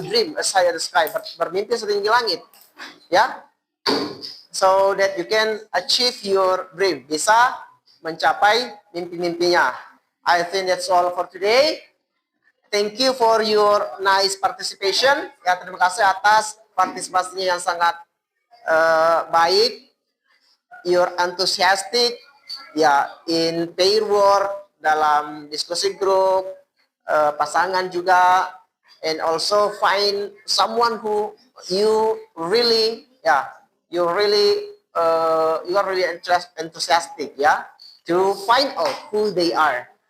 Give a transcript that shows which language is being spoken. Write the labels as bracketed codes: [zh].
[en] You dream as high as the sky, [id] bermimpi setinggi langit. [en] So that you can achieve your dream, [id] bisa mencapai mimpi-mimpinya. [en] I think that's all for today. Thank you for your nice participation. [id] Terima kasih atas partisipasinya yang sangat baik. [en] You're enthusiastic, in pair work, [id] dalam diskusi grup, pasangan juga, [en] and also find someone who you really enthusiastic, to find out who they are.